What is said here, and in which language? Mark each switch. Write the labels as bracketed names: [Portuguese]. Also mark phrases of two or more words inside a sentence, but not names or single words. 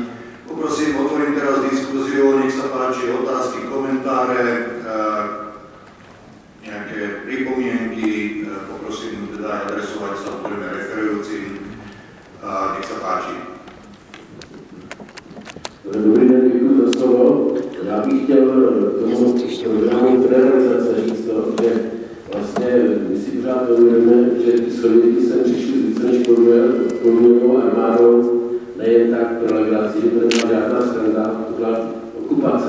[Slovak] Poprosím, otvorím teraz diskuziu, nech sa páči otázky, komentáre, nejaké pripomienky, poprosím teda adresovať samozrejme referujúcim. Nech sa páči. [Czech] Dobrý den, děkuji za slovo. Já bych chtěl tomu programu realizace říct to, že vlastně my si pořád uvědomujeme, že ty Sověti sem přišli z více než podmíněnou armádou, nejen tak pro legraci, že to nebyla žádná sranda, to byla okupace.